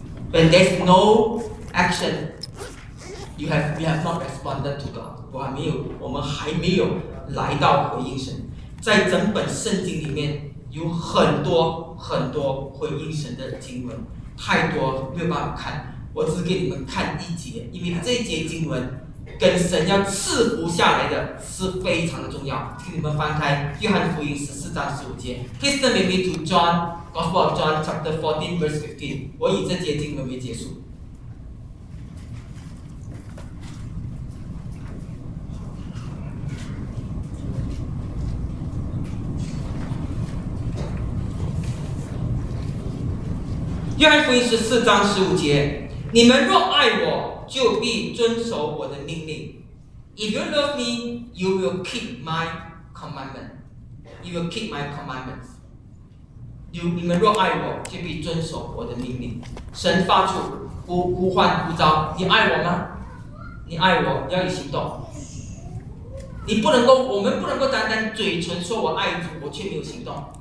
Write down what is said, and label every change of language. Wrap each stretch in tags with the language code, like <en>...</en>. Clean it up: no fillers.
<en>When there's no action, we have not responded to God.</en> <zh>我们还没有来到回应神。在整本圣经里面有很多很多回应神的经文，太多没有办法看，我只给你们看一节，因为这一节经文跟神要赐福下来的是非常的重要。请你们翻开约翰福音14:15，</zh> <en>Please turn with me to John Gospel of John chapter 14 verse 15。</en> <zh>我以这节经文为结束。约翰福音十四章十五节，你们若爱我，就必遵守我的命令。</zh> <en>If you love me, you will keep my commandment. You will keep my commandments.</en> <zh>你们若爱我，就必遵守我的命令。神发出呼唤呼召，你爱我吗？你爱我，要以行动。你不能够，我们不能够单单嘴唇说我爱主，我却没有行动。</zh>